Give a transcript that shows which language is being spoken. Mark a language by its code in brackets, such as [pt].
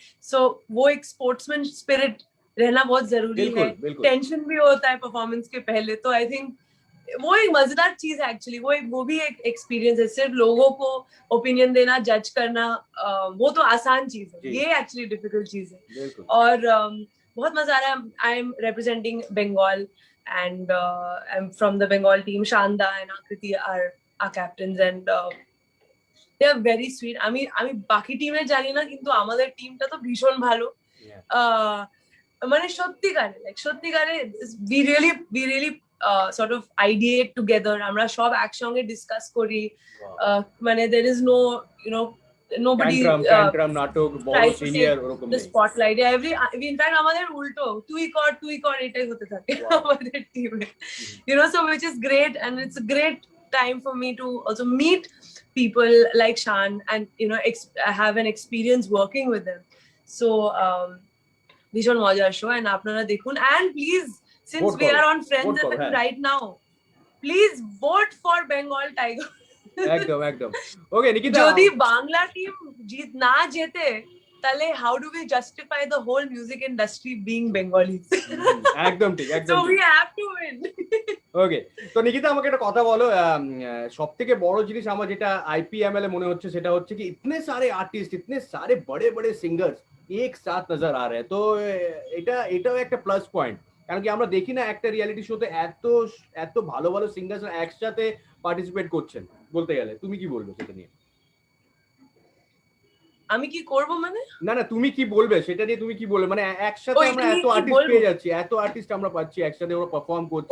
[hi] So wo ek sportsman spirit रहना बहुत जरूरी है. टेंशन भी होता है परफॉर्मेंस के पहले. तो आई थिंक वो एक मजेदार चीज है एक्चुअली. वो भी एक एक्सपीरियंस है. सिर्फ लोगों को ओपिनियन देना, जज करना, वो तो आसान चीज है. ये एक्चुअली डिफिकल्ट चीज है. और बहुत मजा आ रहा है. [en] I am representing Bengal and I'm from the Bengal team. Shanda and Akriti are our captains and they are very sweet. [bn] আমি বাকি টিমে জানি না, কিন্তু আমাদের টিমটা তো ভীষণ ভালো. মানে সত্যিকারে [en] we really sort of ideate together. [bn] আমরা সব একসঙ্গে ডিসকাস করি. মানে [en] there is no, you know, nobody [bn] tantrum নাটক বড় সিনিয়র ওরকম [en] the spotlight. [bn] In fact আমাদের উল্টো তুই কর এটাই হতে থাকে আমাদের টিমে, you know. [en] So which is great and it's a great time for me to also meet people like Shan and, you know, have an experience working with them. [bn] So ভীষণ মজার শো and আপনারা দেখুন. [en] And please, since we are on Friends FM right now, please vote for Bengal Tiger. [bn] একদম ওকে নিকিতা, যদি Bangla team না জেতে তাহলে [en] how do we justify the whole music industry being Bengali? [bn] একদম ঠিক. [en] So we have to win. [bn] ওকে, তো নিকিতা আমাকে একটা কথা বলো. সবথেকে বড় জিনিস আমার যেটা IPML এ মনে হচ্ছে সেটা হচ্ছে কি [hi] इतने सारे आर्टिस्ट, इतने सारे बड़े सिंगर्स एक साथ नजर आ रहे हैं. [bn] तो এটাও একটা প্লাস পয়েন্ট. কারণ কি আমরা দেখি না একটা রিয়েলিটি শোতে এত ভালো সিঙ্গাররা একসাথে পার্টিসিপেট করছেন. বলতে গেলে তুমি কি বলবে সেটা নিয়ে? আমি কি করব মানে? না তুমি কি বলবে সেটা নিয়ে, তুমি কি বলবে? মানে একসাথে আমরা এত আর্টিস্ট পেয়ে যাচ্ছি, এত আর্টিস্ট আমরা পাচ্ছি একসাথে, ওরা পারফর্ম করছে.